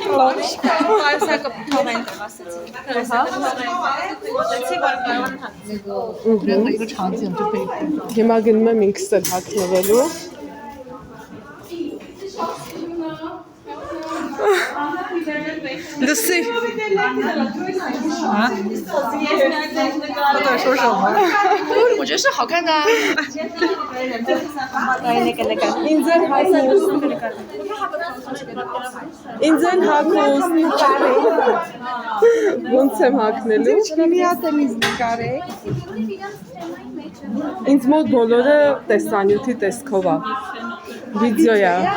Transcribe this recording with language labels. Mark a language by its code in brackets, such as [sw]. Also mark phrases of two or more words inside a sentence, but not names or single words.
[hy] Այսակը թողենք ասեցի։ Ասեցի, որ կարող են Հիմա գնում եմ ինքս էլ հագնվելու։ Լսի։ [zh] 我觉得是好看的啊。 [hy] Ինձ են հագուստ։ Ոնց եմ հագնելու։ Ինձ մոտ բոլորը տեսանյութի տեսքով է։ Վիդեո է։